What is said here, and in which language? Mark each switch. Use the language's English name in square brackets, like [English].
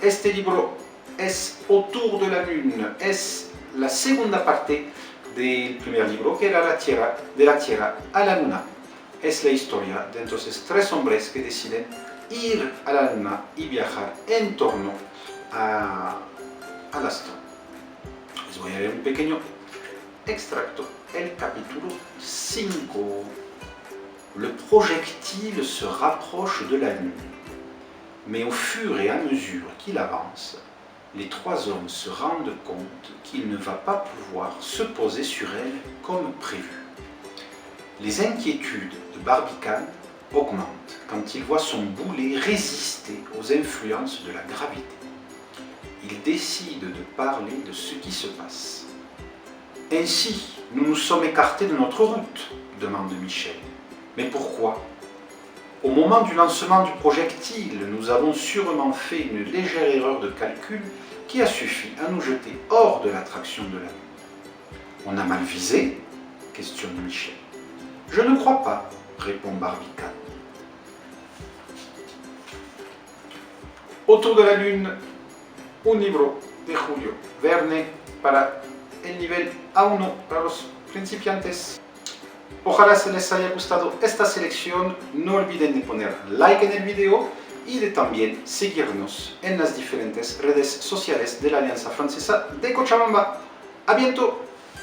[Spanish] Este libro es Autour de la Lune, es la segunda parte del primer libro, que era De la Tierra a la Luna. Es la historia de entonces 3 hombres que deciden ir a la Luna y viajar en torno al astro. Les voy a leer un pequeño extracto, el capítulo 5. [French] Le projectile se rapproche de la Lune, mais au fur et à mesure qu'il avance, les 3 hommes se rendent compte qu'il ne va pas pouvoir se poser sur elle comme prévu. Les inquiétudes de Barbicane augmentent quand il voit son boulet résister aux influences de la gravité. Il décide de parler de ce qui se passe. Ainsi, nous nous sommes écartés de notre route, demande Michel. Mais pourquoi? Au moment du lancement du projectile, nous avons sûrement fait une légère erreur de calcul qui a suffi à nous jeter hors de l'attraction de la Lune. On a mal visé? Questionne Michel. Je ne crois pas, répond Barbicane. [Spanish] Autour de la Lune, un libro de Julio Verne para el nivel A1 para los principiantes. Ojalá se les haya gustado esta selección. No olviden de poner like en el video y de también seguirnos en las diferentes redes sociales de la Alianza Francesa de Cochabamba. [French] ¡A bientôt!